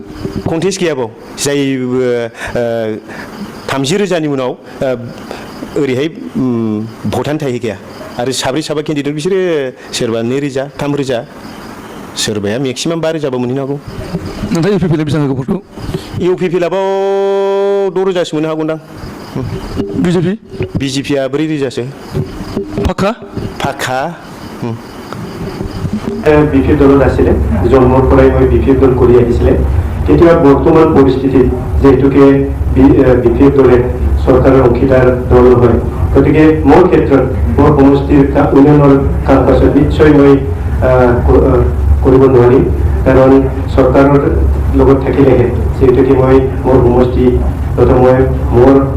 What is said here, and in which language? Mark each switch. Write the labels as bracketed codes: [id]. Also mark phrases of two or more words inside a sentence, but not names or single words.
[brx] कन्टेस्ट गैया बाव जाय 30,000नि उनाव ओरैहाय भटानो थाहैखाया आरो साब्रै साबा केन्डिडेट बिसोरो सोरबा 2,000 3,000 सोरबाया मेक्सिमाम 5,000 बो मोनहैनो हागौ नोंथाङा इउपिपिएल बेसेबां होगौ भटखौ इउपिपिएलआव 6,000सो मोननो हागौदां बिजेपिआ 4,000सो [as] পাক্কা বিপিএফ দলত আছিলে জন্মৰ পৰাই মই বিপিএফ দল কৰি আহিছিলে তেতিয়া বৰ্তমান পৰিস্থিতিত যেহেতুকে বিপিএফ দলে চৰকাৰৰ অংশীদাৰ দল হয় গতিকে মোৰ ক্ষেত্ৰত মোৰ সমষ্টিৰ উন্নয়নৰ কাম কাজ নিশ্চয় মই কৰিব নোৱাৰিম কাৰণ চৰকাৰৰ লগত থাকিলেহে যেহেতুকে মই মোৰ সমষ্টি তথা মই মোৰ